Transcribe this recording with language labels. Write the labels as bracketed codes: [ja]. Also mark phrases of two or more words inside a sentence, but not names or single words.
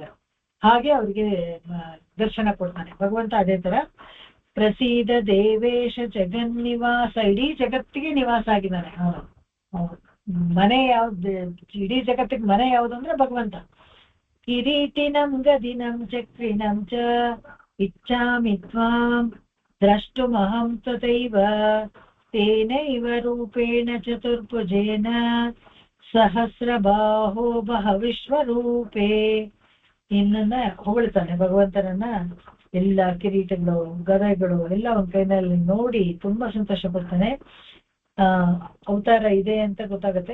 [kn] ಹಾಗೆ ಅವ್ರಿಗೆ ದರ್ಶನ ಕೊಡ್ತಾನೆ ಭಗವಂತ. ಅದೇ ತರ [sa] ಪ್ರಸೀದ ದೇವೇಶ ಜಗನ್ನಿವಾಸ, [kn] ಇಡೀ ಜಗತ್ತಿಗೆ ನಿವಾಸ ಆಗಿದ್ದಾನೆ ಅವನು. ಮನೆ ಯಾವ್ದು, ಇಡೀ ಜಗತ್ತಿಗೆ ಮನೆ ಯಾವುದು ಅಂದ್ರೆ ಭಗವಂತ. [sa] ಕಿರೀಟಿನಂ ಗದಿನಂ ಚಕ್ರಿನಂ ಚ ಇಚ್ಛಾಮಿ ತ್ವಾಂ ದ್ರಷ್ಟುಮಹಂ ತಥೈವ ತೇನೈವ ರೂಪೇಣ ಚತುರ್ಭುಜೇನ ಸಹಸ್ರಬಾಹೋ ಬಹ ವಿಶ್ವರೂಪೇ. [kn] ಇನ್ನನ್ನ ಹೊಗಳ್ತಾನೆ ಭಗವಂತನನ್ನ. ಎಲ್ಲ ಕಿರೀಟಗಳು, ಗದೆಗಳು ಎಲ್ಲ ಒಂದ್ ಕೈನಲ್ಲಿ ನೋಡಿ ತುಂಬಾ ಸಂತೋಷ ಪಡ್ತಾನೆ. ಅವತಾರ ಇದೆ ಅಂತ ಗೊತ್ತಾಗುತ್ತೆ.